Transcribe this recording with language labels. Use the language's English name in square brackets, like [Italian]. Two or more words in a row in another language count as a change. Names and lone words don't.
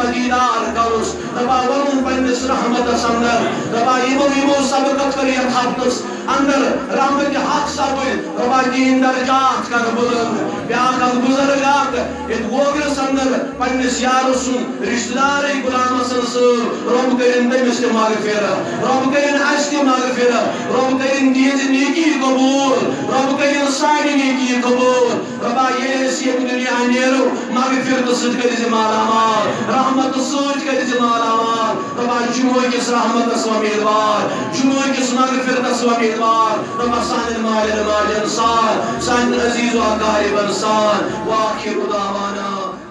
[Kashmiri] دیٖدار کرُس ربا ووٚنُن پننِس رحمتس انٛدر ربا یِمو سبقت کر یتھ ہفتس انٛدر رحمتِ حق سپٕدۍ ربا تِہنٛدۍ درجات کر بُلند بیٛاکھ اکھ بُزرگ اکھ یتھ ووگرس انٛدر پننِس یارٕ سُنٛد رشتہٕ دارٕے غلام حسن صٲب رب کٔرِن تٔمِس تہِ مغفرت رب کٔرِن اسہِ تہِ مغفرت رب کٔرِن تِہنٛزِ نیکی قبوٗل رب کٔرِن ساری نیکی قبول ربا یہ سیک دنیا نیرو مغفرت سد کر دی مالا مال رحمت سد کر دی مالا مال ربا جمعہ کس رحمت اس امیدوار جمعہ کس مغفرت اس امیدوار ربا سان مال انسان سان عزیز و اقارب انسان [Arabic] وآخر دعوانا